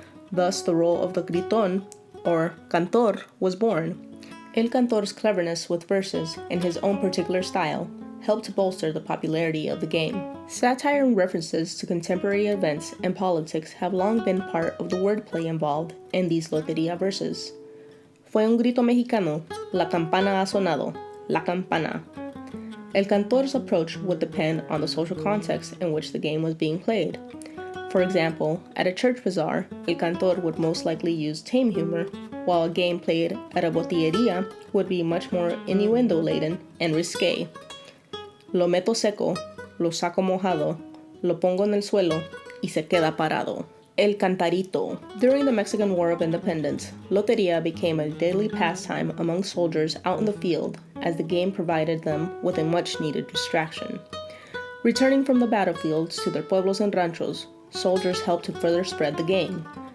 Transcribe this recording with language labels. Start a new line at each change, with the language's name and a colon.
English: Thus, the role of the gritón, or cantor, was born. El Cantor's cleverness with verses and his own particular style helped bolster the popularity of the game. Satire and references to contemporary events and politics have long been part of the wordplay involved in these Lotería verses.
Spanish: Fue un grito mexicano, la campana ha sonado, la campana.
English: El Cantor's approach would depend on the social context in which the game was being played. For example, at a church bazaar, El Cantor would most likely use tame humor, while a game played at a botillería would be much more innuendo-laden and risque.
Spanish: Lo meto seco, lo saco mojado, lo pongo en el suelo y se queda parado. El cantarito.
English: During the Mexican War of Independence, Lotería became a daily pastime among soldiers out in the field, as the game provided them with a much-needed distraction. Returning from the battlefields to their pueblos and ranchos, soldiers helped to further spread the game.